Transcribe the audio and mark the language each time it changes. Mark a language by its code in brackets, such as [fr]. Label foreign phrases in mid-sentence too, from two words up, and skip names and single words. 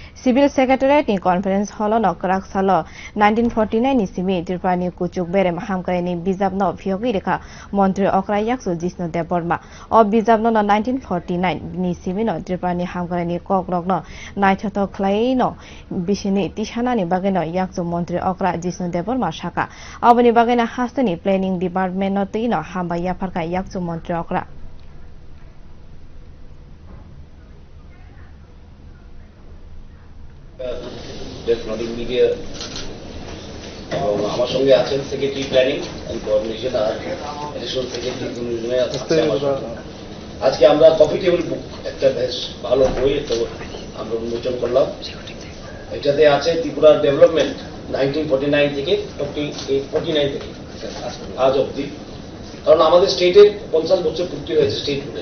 [trp] Civil Secretariat ni [en] Conference Hall [trp] no Krak Salo 1949 ni simi Tripani Kuchuk Bere Mahamkare ni Bizab no Phiogi Rekha Montri Okra Yaksu Jisno Deborma o Bizab no 1949 ni simi no Tripani Hamkare ni Kokrok no Naithoto Clay no Bishini Tishana ni Bageno Yaksu Montri Okra Jisno Deborma Shaka Abani Bagena Hastani Planning Department no Tino Hamba Yaparka Yaksu Montri Okra [en] Electronic media [bn] এবং আমার সঙ্গে আছেন সেক্রেটারি [en] planning and coordination [bn] আর [en] additional secretary [bn] আজকে আমরা [en] coffee table book [bn] একটা বেশ ভালো বই তো আমরা উন্মোচন করলাম। এটাতে আছে ত্রিপুরার ডেভেলপমেন্ট 1949 থেকে 49 থেকে আজ অবধি, কারণ আমাদের স্টেটের 50 বছর পূর্তি হয়েছে স্টেটহুডের।